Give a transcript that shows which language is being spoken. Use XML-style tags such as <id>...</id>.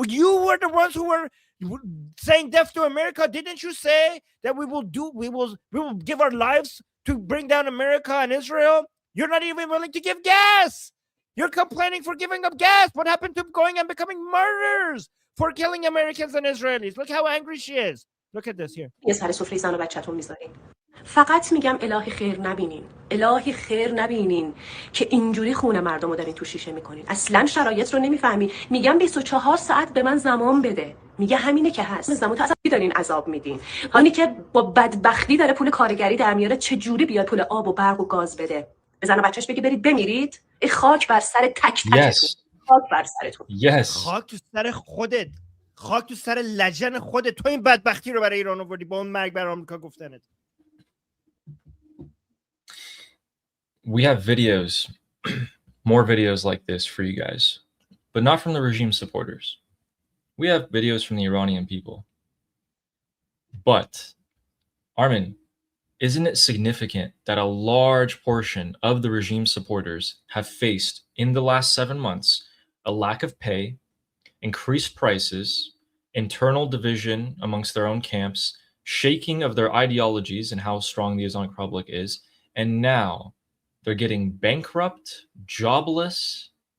<en>You were the ones who were saying death to America. Didn't you say that we will give our lives to bring down America and Israel? You're not even willing to give gas. You're complaining for giving up gas. What happened to going and becoming martyrs? for killing Americans and Israelis. Look how angry she is. Look at this here.</en> <fa>یه سر سفره زن و بچه‌تون میذارین. فقط میگم الهی خیر نبینین، الهی خیر نبینین که اینجوری خون مردم رو دارین تو شیشه میکنین. اصلا شرایط رو نمیفهمین. میگم 24 ساعت به من زمان بده. میگه همینه که هست. زمان تو اصلا دارین عذاب میدین. هانی که با بدبختی داره پول کارگری در میاره، چه جوری بیاد پول آب و برق و گاز بده؟ به زن و بچه‌ش بگی برید بمیرید؟ ای خاک بر سر تک تکتون.</fa> <en>Yes.</en> <fa>خاک بر سرتون.</fa> <en>Yes.</en> <fa>خاک تو سر خودت، خاک تو سر لجن خودت. تو این بدبختی رو برای ایران آوردی با اون مرگ بر آمریکا گفتنت.</fa> <en>We have videos, more videos like this for you guys, but not from the regime supporters. We have videos from the Iranian people. But, Armin, isn't it significant that a large portion of the regime supporters have faced, in the last 7 months, a lack of pay, increased prices, internal division amongst their own camps, shaking of their ideologies and how strong the Islamic Republic is, and now they're getting bankrupt, jobless?</en>